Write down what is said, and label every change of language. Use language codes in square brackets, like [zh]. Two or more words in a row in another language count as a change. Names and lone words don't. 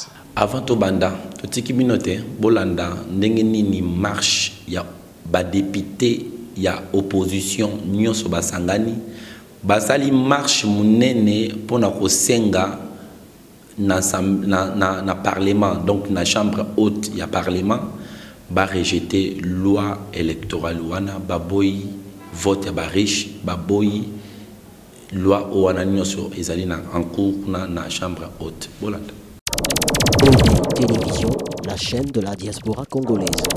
[ln] Avant to banda to tiki minote bolanda ndenge nini marche ya ba député ya opposition nyonso basangani basali marche munene pona ko senga na parlement donc na [fr] chambre haute [ln] ya parlement ba rejeter [fr] loi électorale [ln] wana baboyi vote ya ba riche baboyi loi wana nyonso ezali na [fr] en cours [ln] na [fr] chambre haute [ln] bolanda. [fr] Télévision, la chaîne de la diaspora congolaise.